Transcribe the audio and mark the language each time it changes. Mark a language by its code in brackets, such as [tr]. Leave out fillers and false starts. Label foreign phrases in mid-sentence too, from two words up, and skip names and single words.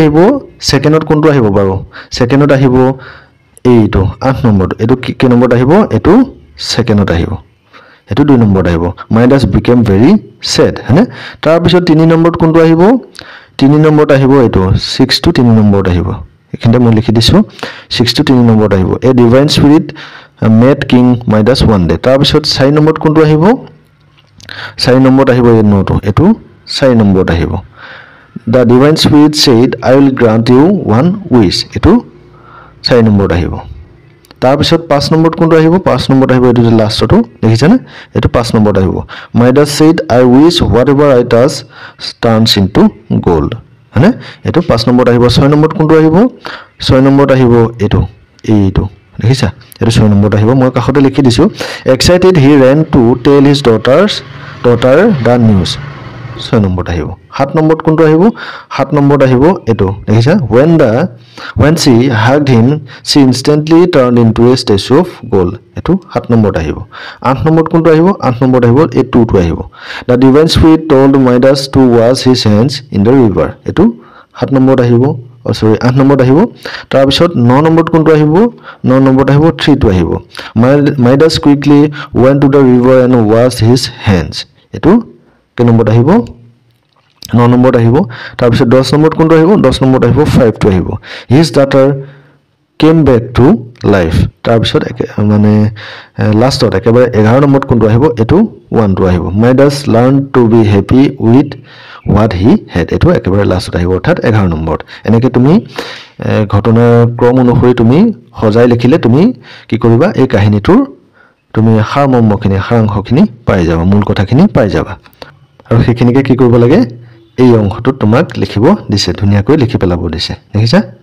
[as] আহিব সেকেন্ডত কোনটো আহিব বাৰু সেকেন্ডত আহিব এইটো 8 নম্বৰটো এটো কি নম্বৰত আহিব এটো সেকেন্ডত আহিব এটো 2 নম্বৰত আহিব [en] Midas became very sad [as] হনে তাৰ পিছত 3 নম্বৰত কোনটো আহিব 3 নম্বৰত আহিব এটো 6 টু 3 নম্বৰত আহিব এখানে মই লিখি দিছো 6 টু 3 নম্বৰত আহিব [en] A divine spirit met King Midas one day [as] তাৰ পিছত 4 নম্বৰত কোনটো আহিব 4 নম্বৰত আহিব এই নটো এটো 4 নম্বৰত আহিব [en] The divine spirit said I will grant you one wish [as] এটো 4 নম্বৰত আহিব তাৰ পিছত 5 নম্বৰত কোনটো আহিব 5 নম্বৰত আহিব এটো লাষ্টটো দেখিছানে এটো 5 নম্বৰত আহিব [en] Midas said I wish whatever I touch turns into gold [as] হনে এটো 5 নম্বৰত আহিব 6 নম্বৰত কোনটো আহিব 6 নম্বৰত আহিব এটো এইটো দেখিছা এটো 6 নম্বৰত আহিব মই কাখতে লিখি দিছো [en] excited he ran to tell his daughter the news [as] 6 নম্বৰত আহিব 7 নম্বৰত কোনটো আহিব 7 নম্বৰত আহিব এটো দেখিছা [en] when she hugged him she instantly turned into a statue of gold [as] এটো 7 নম্বৰত আহিব 8 নম্বৰত কোনটো আহিব 8 নম্বৰত আহিব এ 2 টো আহিব [en] the divine spirit told Midas to wash his hands in the river [as] এটো 7 নম্বৰত আহিব [en] sorry [as] 8 নম্বৰত আহিব তাৰ পিছত 9 নম্বৰত কোনটো আহিব 9 নম্বৰত আহিব 3 টো আহিব [en] Midas quickly went to the river and washed his hands এটো [as] কে নম্বৰত আহিব 9 নম্বৰত আহিব তাৰ পিছত 10 নম্বৰত কোনটো আহিব 10 নম্বৰত আহিব 5 টো আহিব [en] his daughter came back to life [as] তাৰ পিছত মানে লাষ্টত একেবাৰে 11 নম্বৰত কোনটো আহিব এটো 1 টো আহিব [en] Midas learned to be happy with what he had [as] এটো একেবাৰে লাষ্টত আহিব অৰ্থাৎ 11 নম্বৰত এনেকৈ তুমি ঘটনাৰ ক্ৰম অনুসৰি তুমি সজাই লিখিলে তুমি কি কৰিবা এই কাহিনীটোৰ তুমি সাৰাংশখিনি পাই যাবা মূল কথাখিনি পাই যাবা আৰু সেইখিনিকে কি কৰিব লাগে এই অংশটো তোমাক লিখিব দিছে ধুনিয়াকৈ লিখি পেলাব দিছে দেখিছা